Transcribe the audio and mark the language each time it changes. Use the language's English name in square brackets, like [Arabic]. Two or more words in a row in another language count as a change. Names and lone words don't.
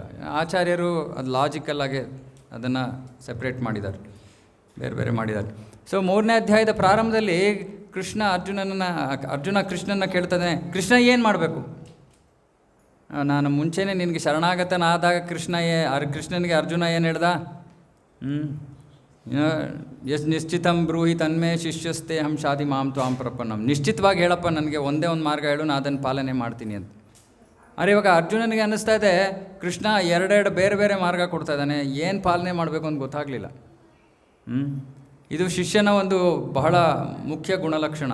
[Kannada] ಆಚಾರ್ಯರು ಅದು ಲಾಜಿಕಲ್ಲಾಗಿ ಅದನ್ನು ಸೆಪ್ರೇಟ್ ಮಾಡಿದ್ದಾರೆ, ಬೇರೆ ಬೇರೆ ಮಾಡಿದ್ದಾರೆ. ಸೊ 3ನೇ ಅಧ್ಯಾಯದ ಪ್ರಾರಂಭದಲ್ಲಿ ಅರ್ಜುನ ಕೃಷ್ಣನ ಕೇಳ್ತಾನೆ, ಕೃಷ್ಣ ಏನು ಮಾಡಬೇಕು? ನಾನು ಮುಂಚೆನೇ ನಿನಗೆ ಶರಣಾಗತನಾದಾಗ ಕೃಷ್ಣನಿಗೆ ಅರ್ಜುನ ಏನು ಹೇಳ್ದ? [Sanskrit] ನಿಶ್ಚಿತಂ ಬ್ರೂಹಿ ತನ್ಮೇ ಶಿಷ್ಯಸ್ತೆ ಹಂ ಶಾದಿ ಮಾಂ ತ್ವಾಂ ಪ್ರಪನ್ನಂ. [Kannada] ನಿಶ್ಚಿತವಾಗಿ ಹೇಳಪ್ಪ, ನನಗೆ ಒಂದೇ ಒಂದು ಮಾರ್ಗ ಹೇಳು, ನಾನು ಅದನ್ನು ಪಾಲನೆ ಮಾಡ್ತೀನಿ ಅಂತ. ಆದರೆ ಇವಾಗ ಅರ್ಜುನನಿಗೆ ಅನ್ನಿಸ್ತಾ ಇದೆ, ಕೃಷ್ಣ 2 ಬೇರೆ ಬೇರೆ ಮಾರ್ಗ ಕೊಡ್ತಾ ಇದ್ದಾನೆ, ಏನು ಪಾಲನೆ ಮಾಡಬೇಕು ಅಂತ ಗೊತ್ತಾಗಲಿಲ್ಲ. ಇದು ಶಿಷ್ಯನ ಒಂದು ಬಹಳ ಮುಖ್ಯ ಗುಣಲಕ್ಷಣ.